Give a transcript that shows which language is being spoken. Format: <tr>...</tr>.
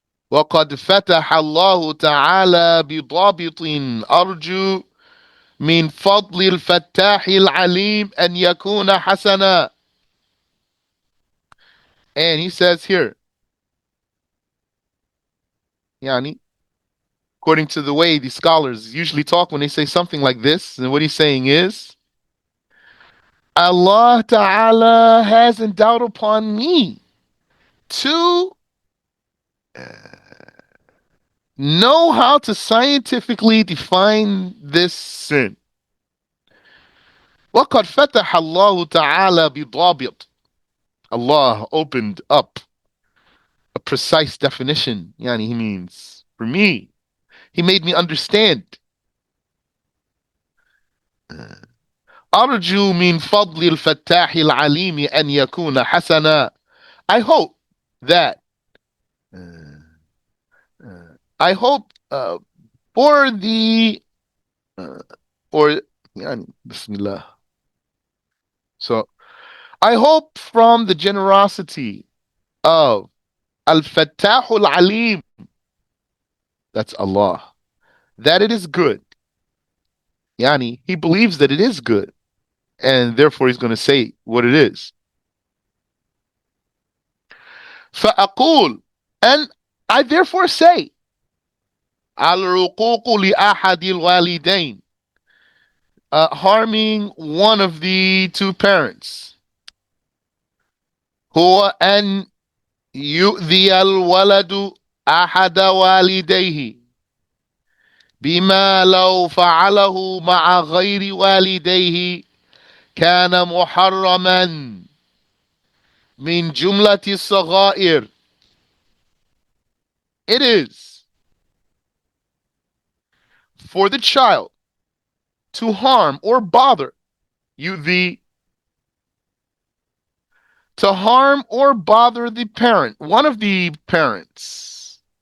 <ar>وقد فتح الله تعالى بضابط أرجو من فضل الفتاح العليم أن يكون حسنا.</ar> <en>And he says here, يعني, according to the way the scholars usually talk when they say something like this, and what he's saying is, Allah Ta'ala has endowed upon me to know how to scientifically define this sin.</en> <ar>وقد فتح الله تعالى بضابط.</ar> <en>Allah opened up a precise definition. Yani, he means, for me, he made me understand.</en> <ar>أرجو من فضل الفتاح العليم أن يكون حسنا.</ar> <en>I hope that I hope for the for يعني, Bismillah. So I hope from the generosity of Al-Fattah Al-Alim, that's Allah, that it is good. Yani, he believes that it is good, and therefore he's going to say what it is. فأقول, and I therefore say,</en> <ar>العقوق لأحد الوالدين,</ar> <en>harming one of the two parents,</en> <ar>هو أن يؤذي الولد أحد والديه بما لو فعله مع غير والديه كان محرما من جملة الصغائر.</ar> <en>It is for the child to harm or bother you, to harm or bother the parent, one of the parents,</en>